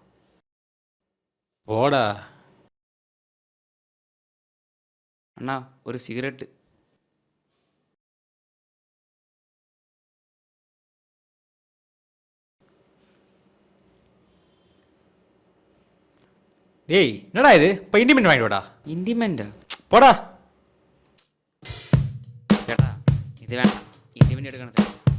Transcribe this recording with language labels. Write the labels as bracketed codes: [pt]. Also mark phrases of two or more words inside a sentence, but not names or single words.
[ta] போடா. [ml] അണ്ണാ, ഒരു സിഗരറ്റ്. [ta] ஏய், என்னடா இது? இப்போ இண்டிமெண்ட் வாங்கிட்டு வாடா. [ml] ഇൻഡിമെൻ്റ് [ta] போடா. [ml] ചേട്ടാ, ഇത് വേണ്ട, ഇൻഡിമെൻ്റ് എടുക്കണം ചേട്ടാ.